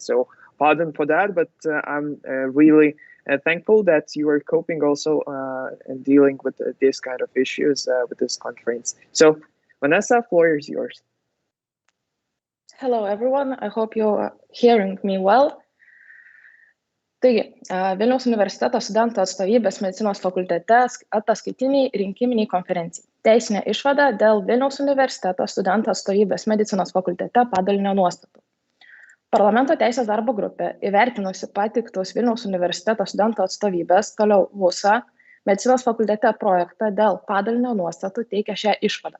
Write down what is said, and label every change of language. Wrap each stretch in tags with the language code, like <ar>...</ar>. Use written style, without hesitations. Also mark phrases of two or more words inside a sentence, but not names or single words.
<en>So pardon for that, but I'm really thankful that you are coping also and dealing with this kind of issues with this conference. So Vanessa, floor is yours. Hello everyone, I hope you're hearing me well.</en> <lt>Taigi, Vilniaus universiteto studentų atstovybės medicinos fakultete ataskaitiniai-rinkiminei konferencijai. Teisinė išvada dėl Vilniaus universiteto studentų atstovybės medicinos fakultete padalinio nuostatų. Parlamento teisės darbo grupė įvertinusi pateiktus Vilniaus universiteto studentų atstovybės, toliau VUSA, medicinos fakultete projektą dėl padalinio nuostatų teikia šią išvadą.</lt>